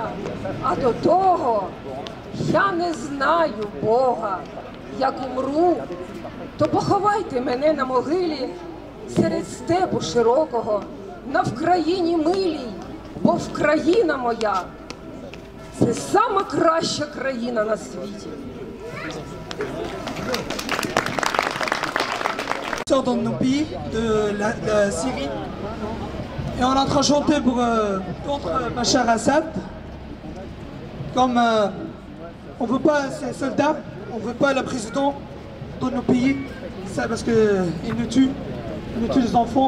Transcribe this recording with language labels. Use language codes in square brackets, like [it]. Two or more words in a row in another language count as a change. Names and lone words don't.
[uk] А до того я не знаю Бога. Як умру, то поховайте мене на могилі серед степу широкого, на Вкраїні милій, бо Вкраїна моя – це сама краща країна на світі. [fr] Dans nos pays de la Syrie et on est en train de chanter contre Bachar Assad. Comme on ne veut pas ces soldats, on ne veut pas le président dans nos pays, ça parce qu'ils nous tuent les enfants.